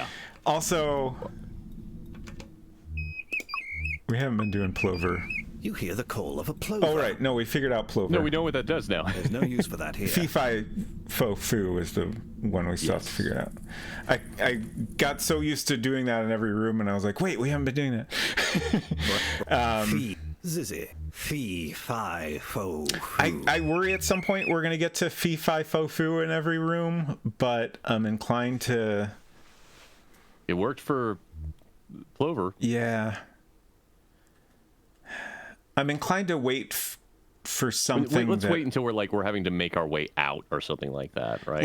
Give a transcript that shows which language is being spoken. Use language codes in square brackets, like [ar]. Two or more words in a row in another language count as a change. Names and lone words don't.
[en] Also, we haven't been doing plover. You hear the call of a plover. Oh, right. No, we figured out plover. No, we know what that does now. There's no use for that here. Fee Fi Fo Fu is the one we still have to figure out. I got so used to doing that in every room, and I was like, wait, we haven't been doing that. Fee, zizzy, fee, fi, fo, foo. I worry at some point we're going to get to Fee Fi Fo Fu in every room, but I'm inclined to... It worked for Plover. Yeah. I'm inclined to wait for something. Let's wait until we're having to make our way out or something like that, right?